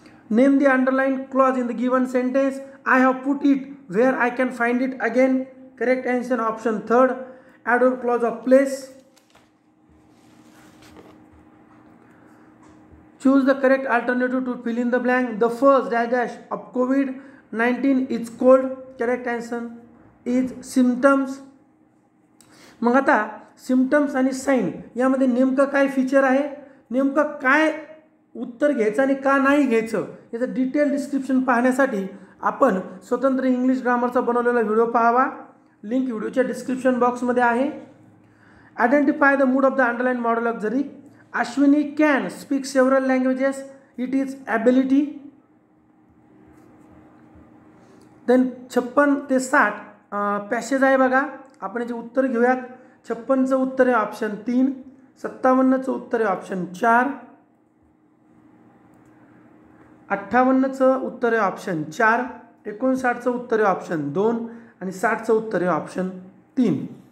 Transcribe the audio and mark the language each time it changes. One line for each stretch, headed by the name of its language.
English: Name the underline clause in the given sentence. I have put it where I can find it again. Correct answer option third, adverb clause of place. Choose the correct alternative to fill in the blank. The first dash of COVID-19 is cold. Correct answer is symptoms.
Marathi: मग आता symptoms आणि sine यामध्ये नेमकं काय feature आहे, नेमकं काय उत्तर घ्यायचं आणि का नाही घ्यायचं याचं डिटेल डिस्क्रिप्शन पाहण्यासाठी आपण स्वतंत्र इंग्लिश ग्रामरचा बनवलेला व्हिडिओ पाहावा. लिंक व्हिडिओच्या डिस्क्रिप्शन बॉक्समध्ये आहे.
English: Identify the mood of the underline modal auxiliary. Ashwini can speak several languages. It is ability.
Marathi: Then 56 ते 60 पॅसेज आहे बघा. आपण याचे उत्तर घेऊयात. 56चं उत्तर आहे ऑप्शन 3, 57चं उत्तर आहे ऑप्शन 4, 58चं उत्तर आहे ऑप्शन 4, 59चं उत्तर आहे ऑप्शन 2 आणि 60चं उत्तर आहे ऑप्शन 3.